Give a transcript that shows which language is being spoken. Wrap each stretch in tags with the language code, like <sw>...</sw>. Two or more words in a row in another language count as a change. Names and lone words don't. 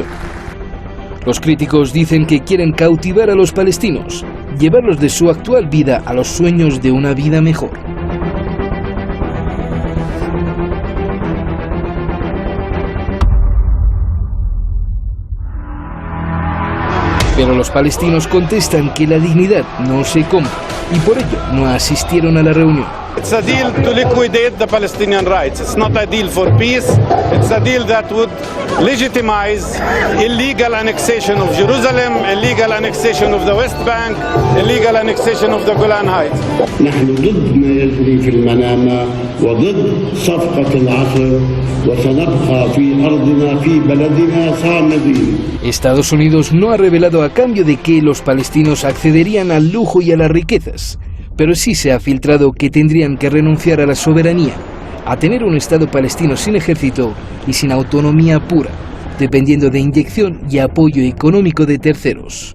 <es>Los críticos dicen que quieren cautivar a los palestinos, llevarlos de su actual vida a los sueños de una vida mejor. Pero los palestinos contestan que la dignidad no se compra y por ello no asistieron a la reunión.</es> <en>It's a deal to liquidate the Palestinian rights. It's not a deal for peace. It's a deal that would legitimize illegal annexation of Jerusalem, illegal annexation of the West Bank, illegal annexation of the Golan Heights.</en> <ar>نحن ضد ما يجري في المنامة وضد صفقة العصر وسنبقى في أرضنا في بلدنا صامدين.</ar> <es>Estados Unidos no ha revelado a cambio de que los palestinos accederían al lujo y a las riquezas, pero sí se ha filtrado que tendrían que renunciar a la soberanía, a tener un Estado palestino sin ejército y sin autonomía pura, dependiendo de inyección y apoyo económico de terceros.</es>